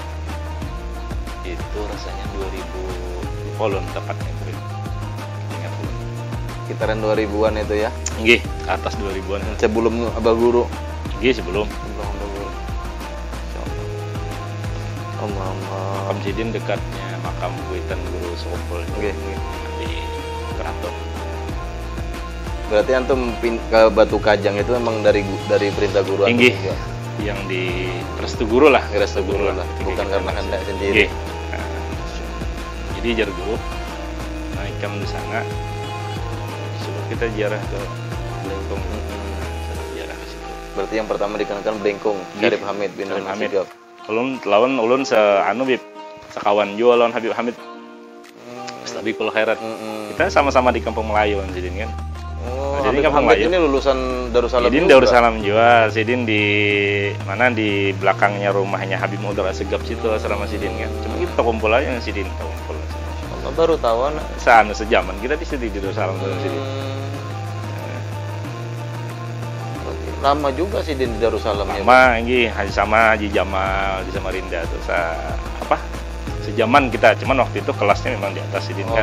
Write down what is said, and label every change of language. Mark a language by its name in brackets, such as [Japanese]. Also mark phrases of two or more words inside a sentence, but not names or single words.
[Indonesian] Itu rasanya 2000 polon tepatnya sekitaran 2000-an itu ya? Nggih, ke atas 2000-an. Sebelum Abah Guru? Nggih, sebelum Abah Guru. Makam Sidin dekatnya makam Kuitan Guru Sokopol. Nggih. Di Keraton. Berarti antum ke Batu Kajang itu memang dari perintah guru antum juga? Yang di Restu Guru lah. Restu Guru lah, bukan karena kehendak sendiri. Jadi jar guru naikkan di sana. Kita ziarah ke Blengkong. Ziarah ke situ. Berarti yang pertama dikenalkan Blengkong, Syarif Hamid bin Hamid. [Banjar] Lawan ulun Bib. Sekawan juga lawan Habib Hamid. [Indonesian] Tapi kalau khairat. Kita sama-sama di Kampung Melayu Sidin kan. Jadi Kampung Melayu ini lulusan Darussalam. Sidin Darussalam juga. Sidin di mana di belakangnya rumahnya Habib Mudar Asegap situ asrama Sidin kan. Cuma kita kumpul aja yang Sidin kumpul. Allah baru tahu sejaman kita di situ di Darussalam Sidin. Lama juga sih di Darussalam ya. Lama sama Haji Jamal di Samarinda tuh sejaman kita, cuman waktu itu kelasnya memang di atas Sidin kan.